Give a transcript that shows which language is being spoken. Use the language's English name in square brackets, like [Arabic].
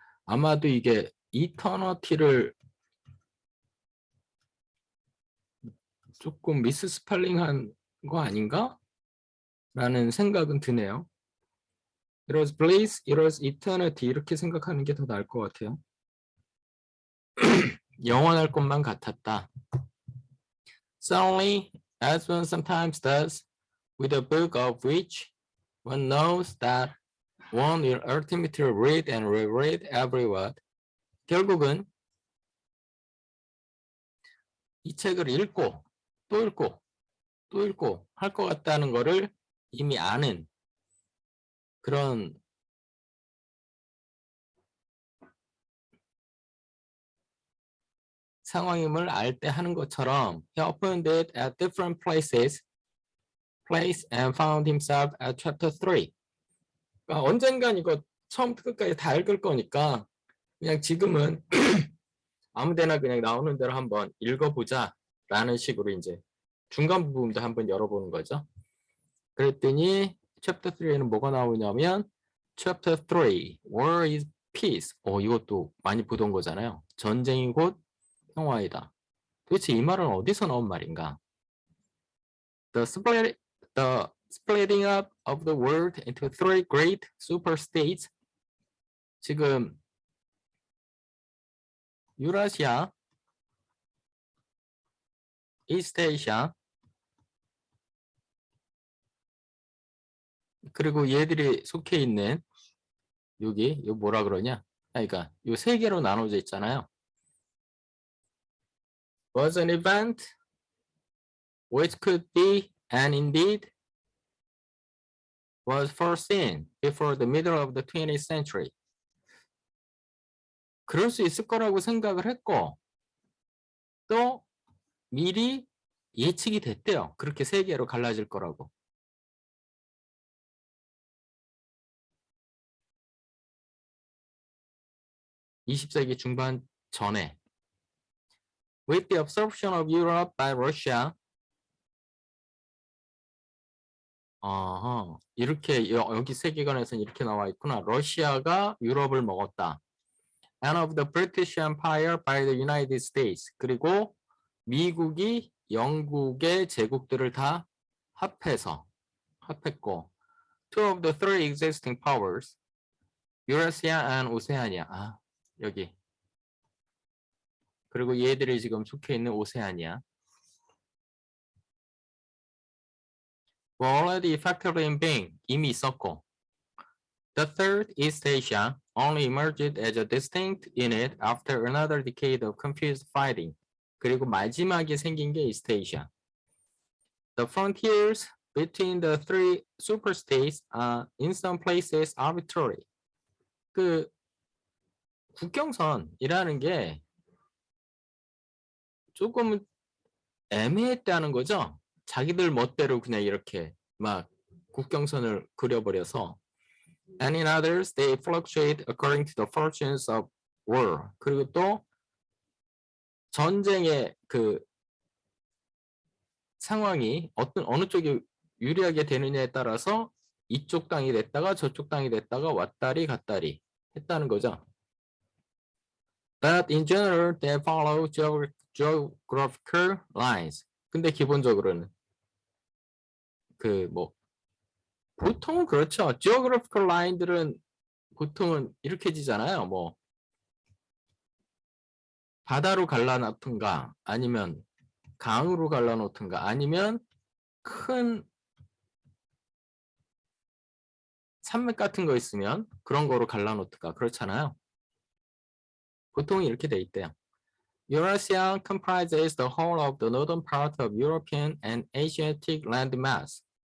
[Korean] 아마도 이게 이터너티를 조금 미스 스펠링한 거 아닌가? 라는 생각은 드네요. [English] It was bliss, it was eternity [Korean] 이렇게 생각하는 게 더 나을 것 같아요. 영원할 것만 같았다. [English] Suddenly, as one sometimes does, with a book of which one knows that one will ultimately read and reread every word. [Korean] 결국은 이 책을 읽고 또 읽고 또 읽고 할 것 같다는 거를 이미 아는 그런 상황임을 알 때 하는 것처럼 [English] he opened it at different place and found himself at chapter 3. [Korean] 그러니까 언젠간 이거 처음부터 끝까지 다 읽을 거니까 그냥 지금은 아무데나 그냥 나오는 대로 한번 읽어보자 라는 식으로 이제 중간 부분도 한번 열어보는 거죠. 그랬더니 챕터 3에는 뭐가 나오냐면 챕터 3, [English] War is Peace. [Korean] 이것도 많이 보던 거잖아요. 전쟁이 곧 평화이다. 도대체 이 말은 어디서 나온 말인가? [English] The splitting up of the world into three great superstates. [Korean] 지금 유라시아, 이스트에이시아, 그리고 얘들이 속해 있는 여기 이거 뭐라 그러냐? 그러니까 이 세 개로 나눠져 있잖아요. [English] Was an event which could be and indeed was foreseen before the middle of the 20th century. [Korean] 그럴 수 있을 거라고 생각을 했고 또 미리 예측이 됐대요. 그렇게 세 개로 갈라질 거라고. (20세기) 중반 전에 [English] With the absorption of Europe by Russia [Korean] 이렇게 여기 세계관에서는 이렇게 나와 있구나. 러시아가 유럽을 먹었다. [English] And of the British Empire by the United States. [Korean] 그리고 미국이 영국의 제국들을 다 합했고 [English] two of the three existing powers, Eurasia and Oceania. [Korean] 여기. 그리고 얘들이 지금 속해 있는 오세아니아. [English] were already factored in being [Korean] 이미 있었고 [English] the third East Asia only emerged as a distinct unit after another decade of confused fighting. [Korean] 그리고 마지막에 생긴 게 East Asia. [English] The frontiers between the three superstates are in some places arbitrary. [Korean] 그 국경선이라는 게 조금 애매했다는 거죠. 자기들 멋대로 그냥 이렇게 막 국경선을 그려버려서 [English] and in others they fluctuate according to the fortunes of war. [Korean] 그리고 또 전쟁의 그 상황이 어느 쪽이 유리하게 되느냐에 따라서 이쪽 땅이 됐다가 저쪽 땅이 됐다가 왔다리 갔다리 했다는 거죠. [English] But in general they follow geographical lines. [Korean] 근데 기본적으로는 그 뭐 보통은 그렇죠. geographical line들은 보통은 이렇게 지잖아요. 뭐 바다로 갈라놓든가 아니면 강으로 갈라놓든가 아니면 큰 산맥 같은 거 있으면 그런 거로 갈라놓든가 그렇잖아요. 보통 이렇게 돼 있대요. [English] Eurasia comprises the whole of the northern part of European and Asiatic landmass.